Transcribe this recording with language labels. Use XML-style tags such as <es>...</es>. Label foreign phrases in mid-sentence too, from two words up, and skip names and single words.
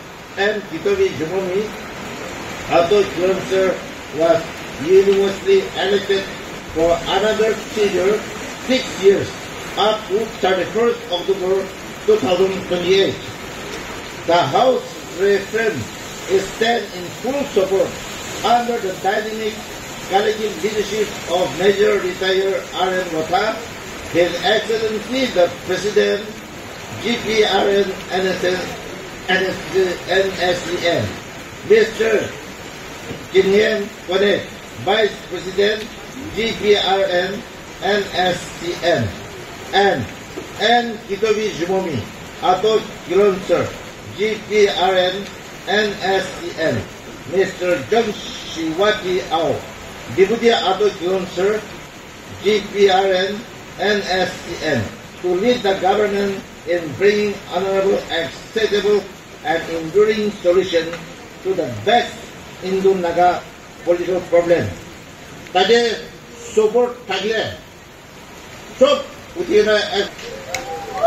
<en>Kitabi Jumomi, auto cleanser, was unanimously elected for another 6 years up to 31st October 2028. The House reaffirmed its stand in full support under the dynamic collective leadership of Major Retired R.N. Watha, His Excellency the President, GPRN NSCN, Mr. Kinyen Konek, Vice President, GPRN NSCN, and N. Kitobi Jumomi, Ato Kilonsar, GPRN NSCN, Mr. Jung Shiwati Ao, Deputy Ato Kilonsar, GPRN NSCN, to lead the government in bringing honorable, acceptable, and enduring solution to the vexed Indo-Naga political problem. Tade support tagle, sop utina.</en>